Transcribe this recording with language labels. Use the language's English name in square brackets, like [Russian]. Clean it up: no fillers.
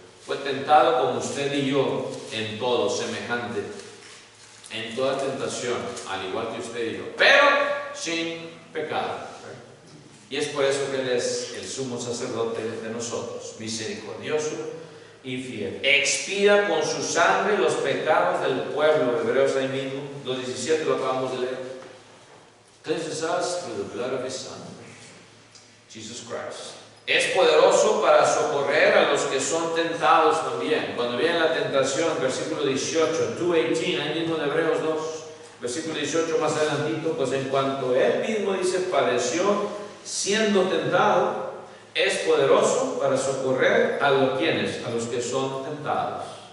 [Spanish] Fue tentado como usted y yo en todo, semejante, en toda tentación, al igual que usted y yo, pero sin pecado. Y es por eso que Él es el sumo sacerdote de nosotros, misericordioso y fiel. Expía con su sangre los pecados del pueblo. Hebreos ahí mismo, 2:17, lo acabamos de leer. [English] Cleanses us through the blood of His Son, Jesus Christ. [Spanish] Es poderoso para socorrer a los que son tentados también. Cuando viene la tentación, versículo 18, 2:18, ahí mismo de Hebreos 2, versículo 18 más adelantito, pues en cuanto Él mismo dice, padeció siendo tentado, es poderoso para socorrer a los que son tentados.